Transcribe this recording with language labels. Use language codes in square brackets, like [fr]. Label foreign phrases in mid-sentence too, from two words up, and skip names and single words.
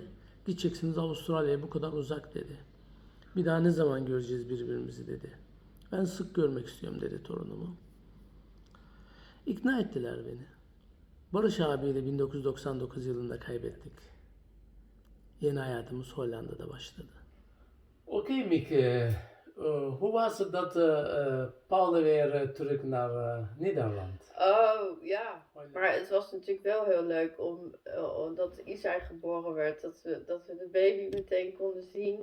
[tr] Gideceksiniz Avustralya'ya, bu kadar uzak dedi. Bir daha ne zaman göreceğiz birbirimizi dedi. Ben sık görmek istiyorum dedi torunumu. İkna ettiler beni. Barış abiyle 1999 yılında kaybettik. Yeni hayatımız Hollanda'da başladı. [nl] Okay Mick, hoe was het dat Paula weer terug naar Nederland? Oh ja, Maar het was natuurlijk wel heel leuk omdat Isai geboren werd, dat we de baby meteen konden zien.